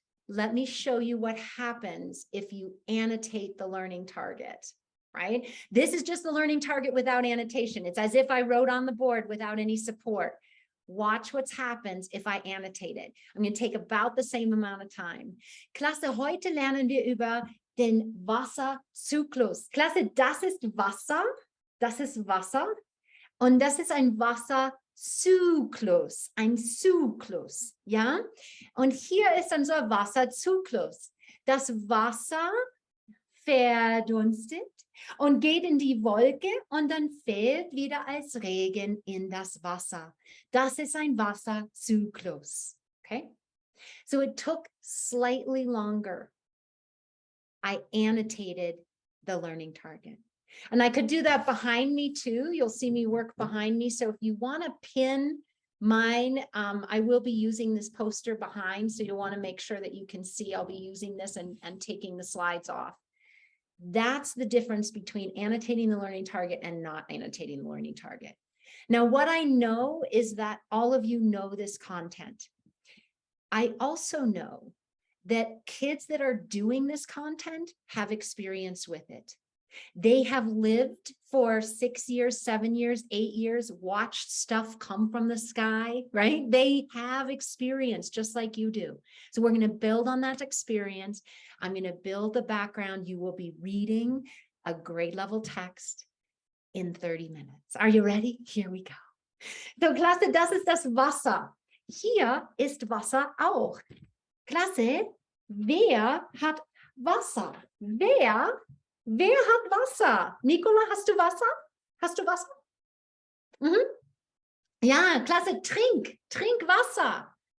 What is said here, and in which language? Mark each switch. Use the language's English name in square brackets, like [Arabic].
[English] Let me show you what happens if you annotate the learning target, right? This is just the learning target without annotation. It's as if I wrote on the board without any support. Watch what happens if I annotate it. I'm going to take about the same amount of time. [German] Klasse, heute lernen wir über den Wasserzyklus. Klasse, das ist Wasser. Das ist Wasser. Und das ist ein Wasserzyklus. Ein Zyklus. Ja? Und hier ist unser Wasserzyklus. Das Wasser verdunstet und geht in die Wolke und dann fällt wieder als Regen in das Wasser. Das ist ein Wasserzyklus. Okay? [English] So it took slightly longer. I annotated the learning target. And I could do that behind me too. You'll see me work behind me. So if you want to pin mine, I will be using this poster behind. So you'll want to make sure that you can see I'll be using this and taking the slides off. That's the difference between annotating the learning target and not annotating the learning target. Now, what I know is that all of you know this content. I also know that kids that are doing this content have experience with it. They have lived for 6 years, 7 years, 8 years, watched stuff come from the sky, right? They have experience just like you do. So we're going to build on that experience. I'm going to build the background. You will be reading a grade level text in 30 minutes. Are you ready? Here we go. [German] So, Klasse, das ist das Wasser. Hier ist Wasser auch. Klasse, wer hat Wasser? Wer hat Wasser? Nicola, hast du Wasser? Hast du Wasser? Mhm. Ja, Klasse, trink Wasser.